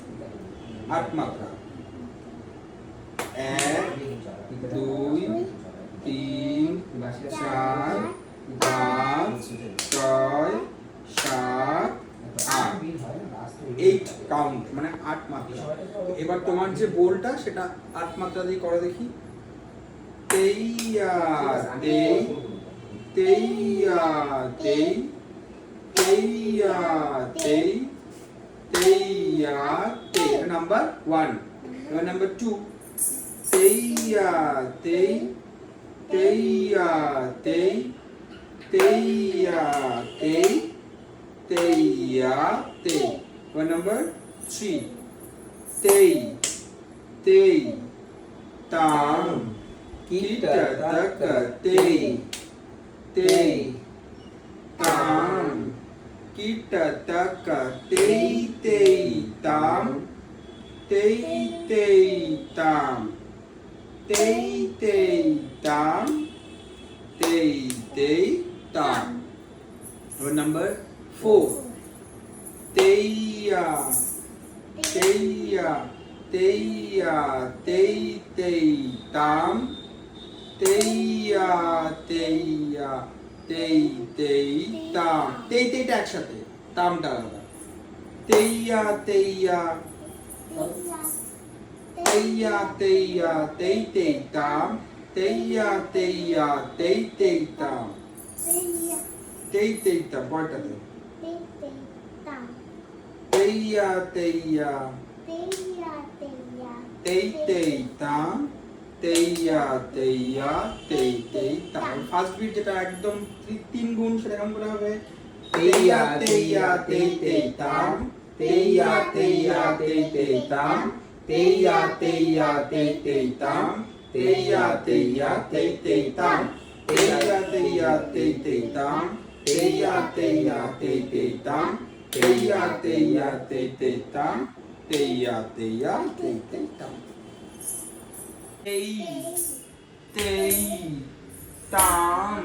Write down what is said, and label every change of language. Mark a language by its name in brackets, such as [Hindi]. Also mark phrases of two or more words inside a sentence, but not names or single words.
[Bangla] আট মাত্রা 1 2 3 4 5 6 7 8 8 কাউন্ট মানে 8 মাত্রা এবার তোমার যে বোলটা সেটা 8 মাত্রা দিয়ে করো দেখি তেইয়া তেই তেইয়া তেই তেইয়া তেই তেইয়া তেই নাম্বার 1 এবার নাম্বার 2 তেইয়া তেই তেইয়া তেই তেইয়া তেই তেইয়া তেই এবার নাম্বার 3 তেই তেই তাম কিটা টাকা তেই তেই তাম কিটা টাকা তেই তেই তাম তেই তেই তাম তেই তেই তাম তেই তেই তাম নাম্বার 4 তেইয়া তেইয়া তেইয়া তেই তেই তাম তেইয়া তেইয়া তেই তেই তাম তেই তেইটা একসাথে তামটা আলাদা তেইয়া তেইয়া তেইয়া তেইয়া তেই তেই তাম তেইয়া তেইয়া তেই তেই তাম তেই তেই তাম পরেরটাতে তেইয়া তেইয়া তেই তেই তাম তেইয়া তেইয়া তেই তেই তাম ফার্স্ট বিট যেটা একদম 3 গুণ সেটা কেমন করে হবে তেইয়া তেইয়া তেই তেই তাম তেইয়া তেইয়া তেই তেই তাম তেইয়া তেইয়া তেই তেই তাম Teya teya tei tei tam. Teya teya tei tei tam. Teya teya tei tei tam. Teya teya tei tei tam. Teya teya tei tei tam. Tei tei tam.